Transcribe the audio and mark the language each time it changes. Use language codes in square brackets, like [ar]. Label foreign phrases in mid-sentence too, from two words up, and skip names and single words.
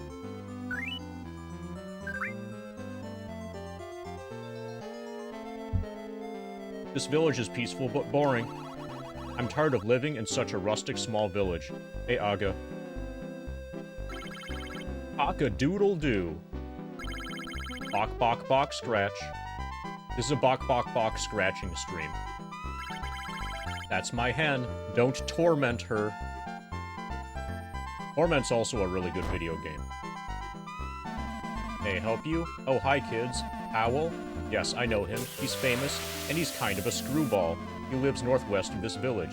[en] This village is peaceful but boring. I'm tired of living in such a rustic small village. Hey, Aga. Cock-a-doodle-doo. Bok bok bok scratch. This is a bok bok bok scratching stream. That's my hen. Don't torment her. Torment's also a really good video game. May I help you? Oh, hi, kids. Owl? Yes, I know him. He's famous, and he's kind of a screwball. He lives northwest of this village.